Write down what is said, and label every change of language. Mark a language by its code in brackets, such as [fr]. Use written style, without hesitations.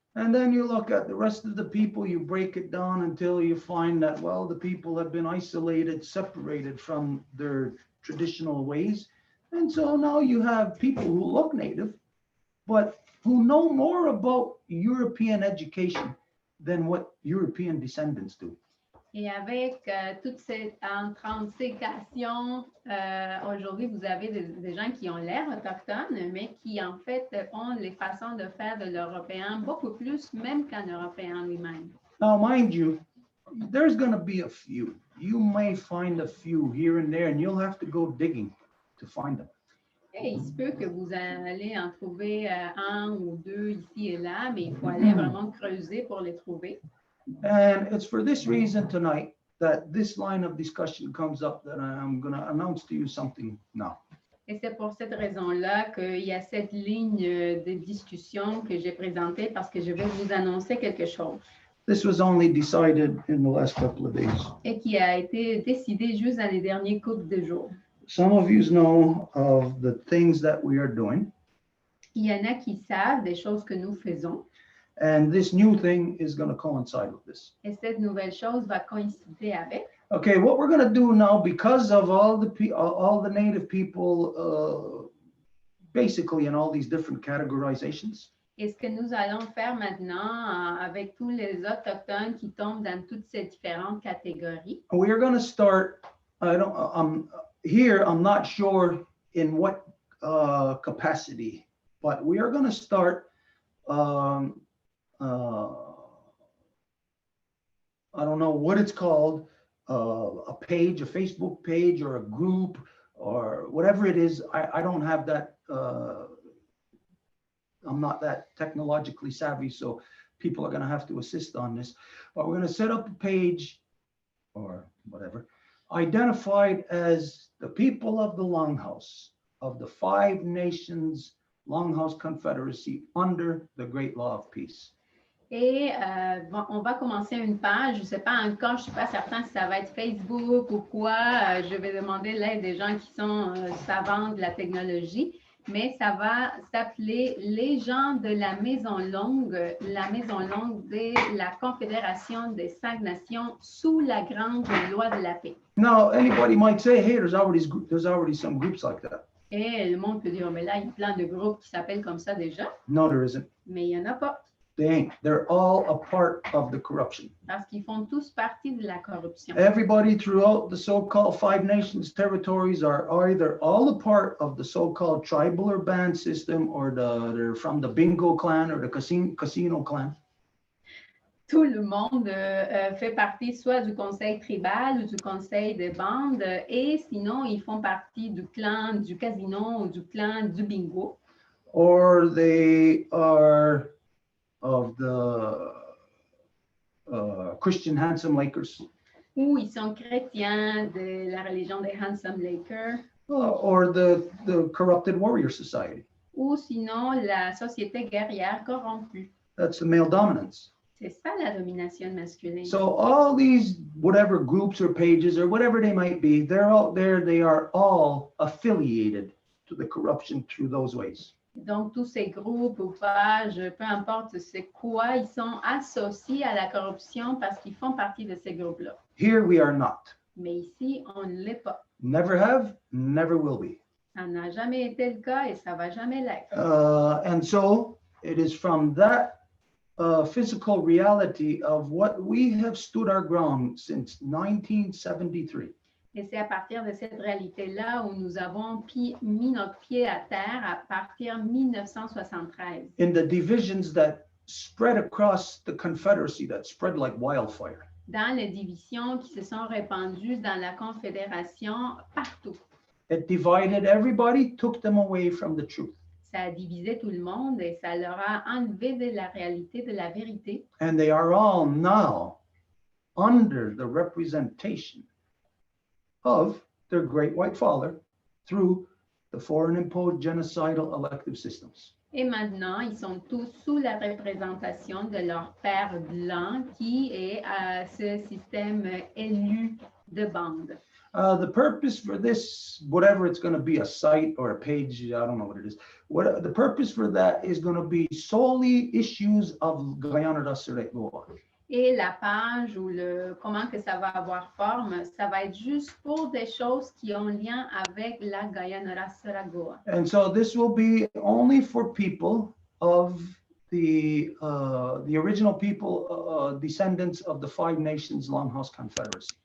[en] And then you look at the rest of the people, you break it down until you find that, well, the people have been isolated, separated from their traditional ways. And so now you have people who look native, but who know more about European education than what European descendants do. [fr] Et avec toute cette intrication, aujourd'hui, vous avez des gens qui ont l'air autochtones, mais qui en fait ont les façons de faire de l'Européen beaucoup plus, même qu'un Européen lui-même. [en] Now, mind you, there's going to be a few. You may find a few here and there, and you'll have to go digging to find them. [fr] Et il se peut que vous allez en trouver un ou deux ici et là, mais il faut aller vraiment creuser pour les trouver. [en] And it's for this reason tonight that this line of discussion comes up that I'm going to announce to you something now. [fr] Et c'est pour cette raison-là qu'il y a cette ligne de discussion que j'ai présentée parce que je vais vous annoncer quelque chose. [en] This was only decided in the last couple of days. [fr] Et qui a été décidé juste dans les derniers couples de jours. [en] Some of you know of the things that we are doing. [fr] Il y en a qui savent des choses que nous faisons. [en] And this new thing is going to coincide with this. [fr] Et cette nouvelle chose va coïncider avec. [en] Okay, what we're going to do now, because of all the native people, basically in all these different categorizations. [fr] Et ce que nous allons faire maintenant avec tous les autochtones qui tombent dans toutes ces différentes catégories. [en] We are going to start. Here, I'm not sure in what capacity, but we are going to start. I don't know what it's called, a page, a Facebook page, or a group, or whatever it is. I don't have that. I'm not that technologically savvy, so people are going to have to assist on this. But we're going to set up a page or whatever, identified as the people of the Longhouse, of the 5 Nations Longhouse Confederacy under the Great Law of Peace. [fr] Et on va commencer une page. Je ne sais pas encore, je ne suis pas certain si ça va être Facebook ou quoi. Je vais demander l'aide des gens qui sont savants de la technologie. Mais ça va s'appeler les gens de la Maison Longue de la Confédération des 5 Nations sous la grande loi de la paix. [en] Now, anybody might say, hey, there's already some groups like that. [fr] Et le monde peut dire, mais là, il y a plein de groupes qui s'appellent comme ça déjà. [en] No, there isn't. [fr] Mais il n'y en a pas. [en] They ain't. They're all a part of the corruption. [fr] Parce qu'ils font tous partie de la corruption. [en] Everybody throughout the so-called 5 Nations territories are either all a part of the so-called tribal or band system, or they're from the bingo clan or the casino clan. [fr] Tout le monde fait partie soit du conseil tribal ou du conseil de bande, et sinon ils font partie du clan du casino ou du clan du bingo. [en] Or they are of the Christian Handsome Lakers. [fr] Ou ils sont chrétiens de la religion des Handsome Lakers. [en] Or the corrupted warrior society. [fr] Ou sinon la société guerrière corrompue. [en] That's the male dominance. [fr] C'est ça la domination masculine. [en] So all these whatever groups or pages or whatever they might be, they're all there. They are all affiliated to the corruption through those ways. [fr] Donc, tous ces groupes ou pages, peu importe c'est quoi, ils sont associés à la corruption parce qu'ils font partie de ces groupes-là. [en] Here we are not. [fr] Mais ici, on ne l'est pas. [en] Never have, never will be. [fr] Ça n'a jamais été le cas et ça ne va jamais l'être. [en] And so it is from that physical reality of what we have stood our ground since 1973. [fr] Et c'est à partir de cette réalité-là où nous avons mis notre pied à terre à partir de 1973. [en] In the divisions that spread across the Confederacy, that spread like wildfire. [fr] Dans les divisions qui se sont répandues dans la Confédération partout. [en] It divided everybody, took them away from the truth. [fr] Ça a divisé tout le monde et ça leur a enlevé de la réalité, de la vérité. [en] And they are all now under the representation of their great white father through the foreign imposed genocidal elective systems. [fr] Et maintenant, ils sont tous sous la représentation de leur père blanc qui est ce système élu de bande. [en] The purpose for this, whatever it's going to be, a site or a page, I don't know what it is. The purpose for that is going to be solely issues of Guyana Goa. [fr] Et la page ou comment que ça va avoir forme, ça va être juste pour des choses qui ont lien avec la Guyana Goa. [en] And so this will be only for people of the original people, descendants of the 5 Nations Longhouse Confederacy.